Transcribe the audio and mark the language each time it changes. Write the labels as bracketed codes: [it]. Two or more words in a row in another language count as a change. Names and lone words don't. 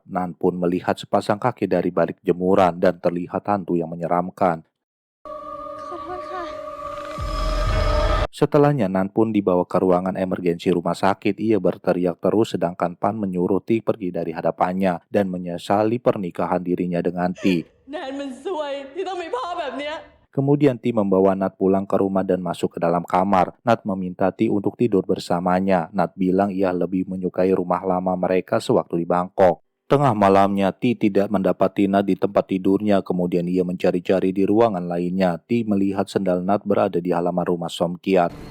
[id] Nan pun melihat sepasang kaki dari balik jemuran dan terlihat hantu yang menyeramkan. Setelahnya Nan pun dibawa ke ruangan emergensi rumah sakit. Ia berteriak terus sedangkan Pan menyuruh Ti pergi dari hadapannya dan menyesali pernikahan dirinya dengan Ti. [th] แนนมันซวยที่ต้องมีพ่อแบบเนี้ย [id] Kemudian Ti membawa Nat pulang ke rumah dan masuk ke dalam kamar. Nat meminta Ti untuk tidur bersamanya. Nat bilang ia lebih menyukai rumah lama mereka sewaktu di Bangkok. Tengah malamnya, Ti tidak mendapati Nat di tempat tidurnya. Kemudian ia mencari-cari di ruangan lainnya. Ti melihat sendal Nat berada di halaman rumah Somkiat.